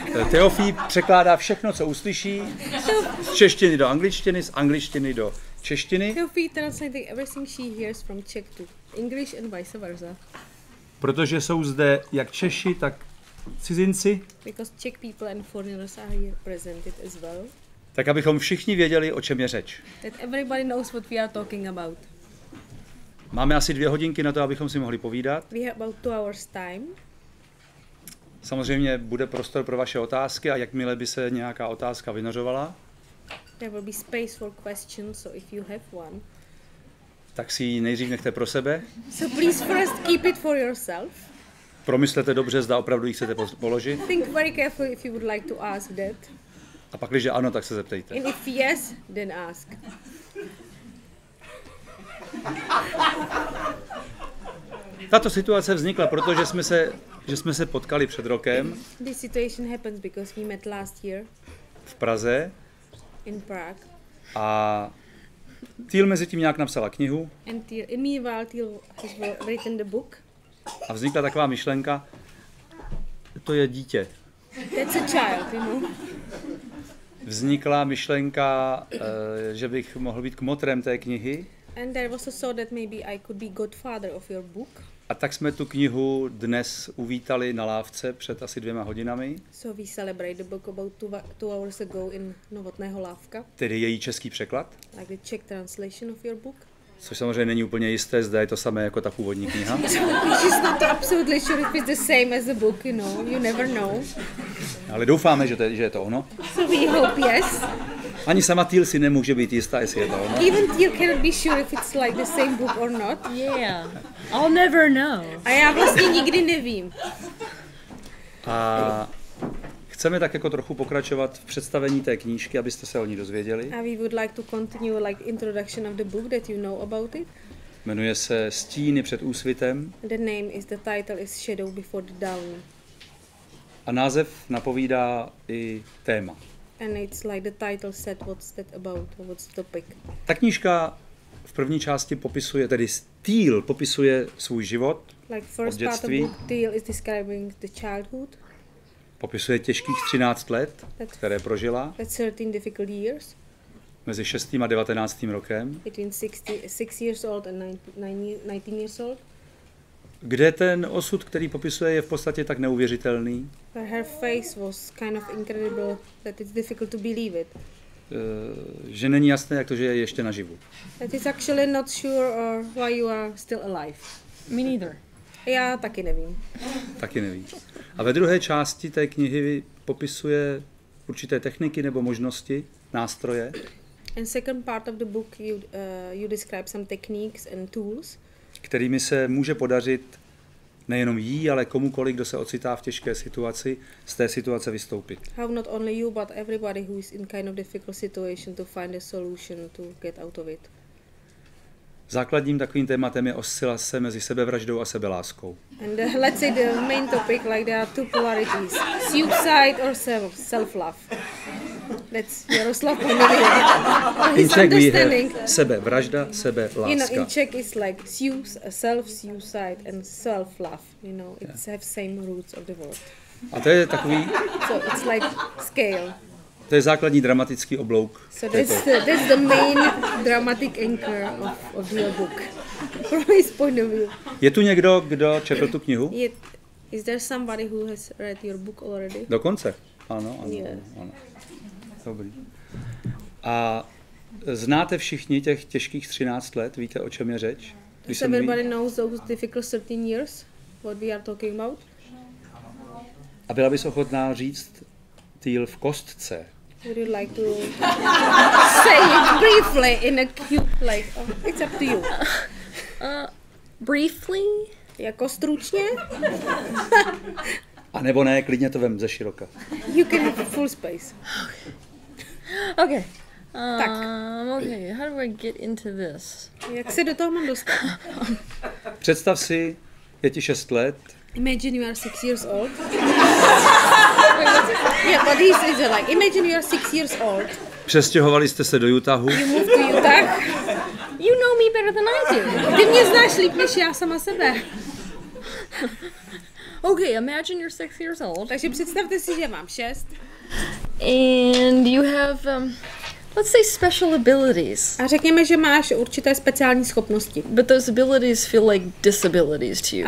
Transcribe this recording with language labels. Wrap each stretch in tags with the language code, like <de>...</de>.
<cs>Teofí překládá všechno, co uslyší, z češtiny do angličtiny, z angličtiny do češtiny.</cs> <en>Teofí translating everything she hears from Czech to English and vice versa.</en> <cs>Protože jsou zde jak Češi, tak cizinci,</cs> <en>Because Czech people and foreigners are here presented as well.</en> <cs>tak abychom všichni věděli, o čem je řeč.</cs> <en>That everybody knows what we are talking about.</en> <cs>Máme asi 2 hodinky na to, abychom si mohli povídat.</cs> <en>We have about 2 hours time.</en> <cs>Samozřejmě bude prostor pro vaše otázky a jakmile by se nějaká otázka vynořovala,</cs> <en>There will be space for questions, so if you have one.</en> <cs>tak si ji nejdřív nechte pro sebe.</cs> <en>So please first keep it for yourself.</en> <cs>Promyslete dobře, zda opravdu ji chcete položit.</cs> <en>Think very carefully if you would like to ask that.</en> <cs>A pak, když ano, tak se zeptejte.</cs> <en>And if yes, then ask.</en> <cs>Tato situace vznikla, protože jsme se potkali před rokem</cs> <en>This situation happens because we met last year</en> <cs>v Praze</cs> <en>in Prague.</en> <cs>a Teal mezi tím nějak napsala knihu</cs> <en>And meanwhile, Teal has written the book.</en> <cs>a vznikla taková myšlenka, to je dítě.</cs> <en>That's a child, you know.</en> <cs>Vznikla myšlenka, že bych mohl být kmotrem té knihy.</cs> <en>And there was a thought that maybe I could be godfather of your book.</en> <cs>A tak jsme tu knihu dnes uvítali na lávce před asi 2 hodinami,</cs> <en>So we celebrate the book about 2 hours ago in Novotného Lávka,</en> <cs>tedy její český překlad,</cs> <en>like the Czech translation of your book.</en> <cs>což samozřejmě není úplně jisté, zda je to samé jako ta původní kniha.</cs> <en>Which is not absolutely sure if it's the same as the book, you know. You never know.</en> <cs>Ale doufáme, že je to ono.</cs> <en>So we hope yes.</en> <cs>Ani sama Teal si nemůže být jistá, jestli je to ono.</cs> <en>Even Teal cannot be sure if it's like the same book or not. Yeah, I'll never know.</en> <cs>A já vlastně nikdy nevím. A chceme tak jako trochu pokračovat v představení té knížky, abyste se o ní dozvěděli.</cs> <en>And we would like to continue like introduction of the book that you know about it.</en> <cs>Jmenuje se Stíny před úsvitem</cs> <en>The title is Shadow Before the Dawn.</en> <cs>a název napovídá i téma.</cs> <en>And it's like the title said what's that about, or what's the topic.</en> <cs>Ta knížka v první části popisuje, tedy Teal popisuje svůj život,</cs> <en>Like</en> <cs>od</cs> <en>first part of the</en> <cs>dětství,</cs> <en>book, Teal is describing the childhood.</en> <cs>popisuje těžkých 13 let, které prožila</cs> <en>That's 13 difficult years,</en> <cs>mezi 6. a 19. rokem,</cs> <en>between 6 years old and 19 years old.</en> <cs>kde ten osud, který popisuje, je v podstatě tak neuvěřitelný,</cs> <en>But her face was kind of incredible that it's difficult to believe it.</en> <cs>že není jasné, jak to, že je ještě naživu.</cs> <en>That is actually not sure why you are still alive. Me neither.</en> <cs>Já taky nevím. Taky nevím. A ve druhé části té knihy popisuje určité techniky nebo možnosti, nástroje,</cs> <en>In second part of the book, you describe some techniques and tools</en> <cs>kterými se může podařit nejenom jí, ale komukoliv, kdo se ocitá v těžké situaci, z té situace vystoupit.</cs> <en>how not only you but everybody who is in kind of difficult situation to find a solution to get out of it.</en> <cs>Základním takovým tématem je oscilace mezi sebevraždou a sebeláskou.</cs> <en>And let's say the main topic, like there are 2 polarities: suicide or self-love. That's Jaroslava point of view. In His Czech we understanding. have sebevražda, You know,</en> <cs>sebeláska.</cs> <en>in Czech it's like self-suicide and self-love. You know, it's have same roots of the word.</en> <cs>A to je takový,</cs> <en>So it's like scale.</en> <cs>to je základní dramatický oblouk.</cs> <en>So that's the main dramatic anchor of your book, from his point of view.</en> <cs>Je tu někdo, kdo četl tu knihu?</cs> <en>Is there somebody who has read your book already?</en> <cs>Dokonce? Ano.</cs> <en>Yes.</en> <cs>Ano. Dobrý. A znáte všichni těch těžkých 13 let? Víte, o čem je řeč?</cs> <en>Does everybody knows those difficult 13 years? What we are talking about?</en> <cs>A byla bys ochotná říct, Teal, v kostce,</cs> <en>Would you like to say it briefly in a cute, like, it's up to you. Briefly?</en> <cs>Jako stručně? A nebo ne, klidně to vem ze široka.</cs> <en>You can have full space. Okay.</en> <cs>Tak.</cs> <en>Okay, how do I get into this?</en> <cs>Jak se do toho mám dostat? Představ si, je ti 6 let.</cs> <en>Imagine you are 6 years old. Yeah, but this is like, imagine you are 6 years old.</en> <cs>Přestěhovali jste se do Utahu.</cs> <en>You move to Utah. You know me better than I do.</en> <cs>Ty mě znáš líp než já sama sebe.</cs> <en>Okay, imagine you're 6 years old.</en> <cs>Takže představte si, že mám 6.</cs> <en>And you have, let's say, special abilities.</en> <cs>A řekněme, že máš určité speciální schopnosti.</cs> <en>But those abilities feel like disabilities to you.</en>